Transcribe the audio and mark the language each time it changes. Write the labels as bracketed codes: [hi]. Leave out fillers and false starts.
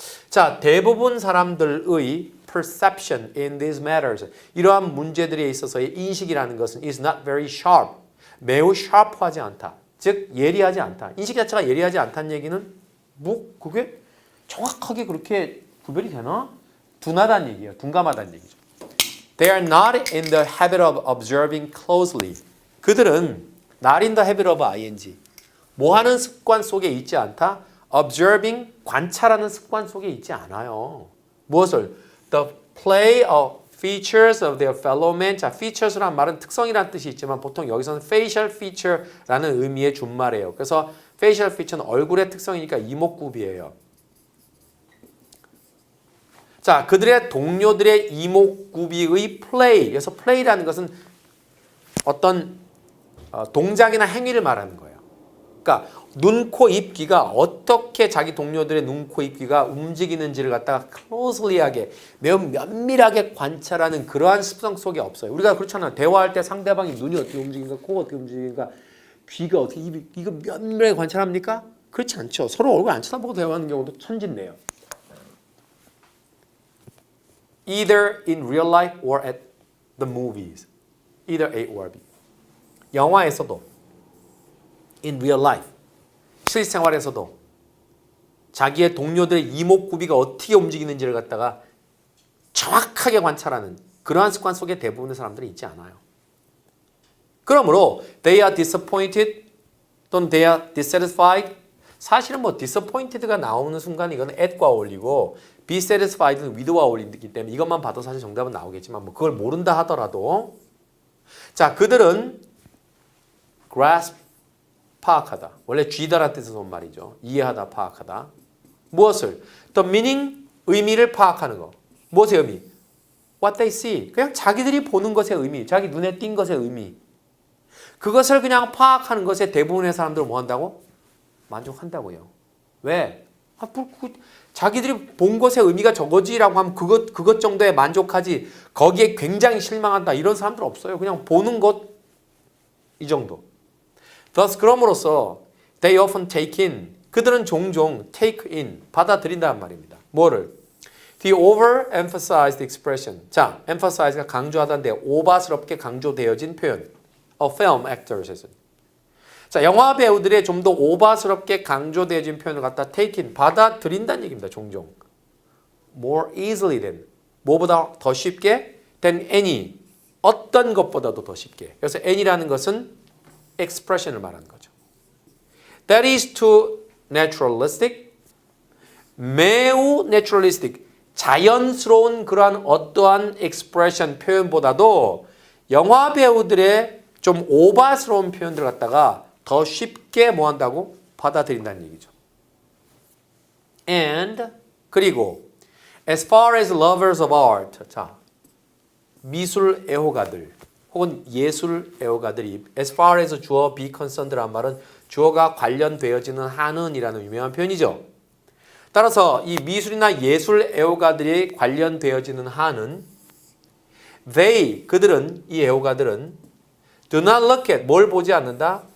[ko] 자, 대부분 사람들의 [en] perception in these matters [ko] 이러한 문제들에 있어서의 인식이라는 것은 [en] is not very sharp. [ko] 매우 sharp하지 않다. 즉 예리하지 않다. 인식 자체가 예리하지 않다는 얘기는 뭐 그게 정확하게 그렇게 구별이 되나? 둔하다는 얘기예요. 둔감하다는 얘기죠. [en] They are not in the habit of observing closely. [ko] 그들은 [en] not in the habit of ing. [ko] 뭐 하는 습관 속에 있지 않다? Observing, 관찰하는 습관 속에 있지 않아요. 무엇을? [en] The play of features of their fellow men. [ko] 자, features라는 말은 특성이라는 뜻이 있지만 보통 여기서는 facial feature라는 의미의 준말이에요. 그래서 facial feature는 얼굴의 특성이니까 이목구비예요. 자, 그들의 동료들의 이목구비의 play. 그래서 play라는 것은 어떤 동작이나 행위를 말하는 거예요. 그러니까 눈, 코, 입, 귀가 어떻게 자기 동료들의 눈, 코, 입, 귀가 움직이는지를 갖다가 closelly하게 매우 면밀하게 관찰하는 그러한 습성 속에 없어요. 우리가 그렇잖아요. 대화할 때 상대방이 눈이 어떻게 움직이는가, 코가 어떻게 움직이는가, 귀가 어떻게, 입이, 이거 면밀하게 관찰합니까? 그렇지 않죠. 서로 얼굴 안 쳐다보고 대화하는 경우도 천진데요. [en] Either in real life or at the movies. Either A or B. [ko] 영화에서도 [en] in real life. [ko] 실생활에서도 자기의 동료들의 이목구비가 어떻게 움직이는지를 갖다가 정확하게 관찰하는 그러한 습관 속에 대부분의 사람들이 있지 않아요. 그러므로 [en] they are disappointed 또는 they are dissatisfied. [ko] 사실은 뭐 disappointed가 나오는 순간 이거는 at과 어울리고 be satisfied는 with와 어울리기 때문에 이것만 봐도 사실 정답은 나오겠지만 뭐 그걸 모른다 하더라도 자, 그들은 grasp 파악하다. 원래 쥐다라는 뜻에서 온 말이죠. 이해하다, 파악하다. 무엇을? [en] The meaning, [ko] 의미를 파악하는 거. 무엇의 의미? [en] What they see. [ko] 그냥 자기들이 보는 것의 의미, 자기 눈에 띈 것의 의미. 그것을 그냥 파악하는 것에 대부분의 사람들은 뭐 한다고? 만족한다고요. 왜? 자기들이 본 것의 의미가 저거지라고 하면 그것 정도에 만족하지 거기에 굉장히 실망한다. 이런 사람들 없어요. 그냥 보는 것 이 정도. [en] Thus [ko] 그럼으로써 [en] they often take in [ko] 그들은 종종 [en] take in [ko] 받아들인다는 말입니다. 뭐를? [en] The overemphasized expression. [ko] 자, emphasize가 강조하다인데 오바스럽게 강조되어진 표현. [en] of film actors. [ko] 자, 영화 배우들의 좀 더 오바스럽게 강조되어진 표현을 갖다 [en] take in [ko] 받아들인다는 얘기입니다. 종종. [en] More easily than [ko] 뭐보다 더 쉽게 [en] than any [ko] 어떤 것보다도 더 쉽게. 그래서 any라는 것은 expression을 말하는 거죠. [en] That is too naturalistic. [ko] 매우 naturalistic. 자연스러운 그러한 어떠한 expression 표현보다도 영화 배우들의 좀 오바스러운 표현들 갖다가 더 쉽게 뭐 한다고? 받아들인다는 얘기죠. [en] And [ko] 그리고 [en] as far as lovers of art. [ko] 자, 미술 애호가들 혹은 예술 애호가들이 [en] as far as [ko] 주어 [en] be concerned [ko] 라는 말은 주어가 관련되어지는 한은이라는 유명한 표현이죠. 따라서 이 미술이나 예술 애호가들이 관련되어지는 한은 they 그들은 이 애호가들은 [en] do not look at [ko] 뭘 보지 않는다?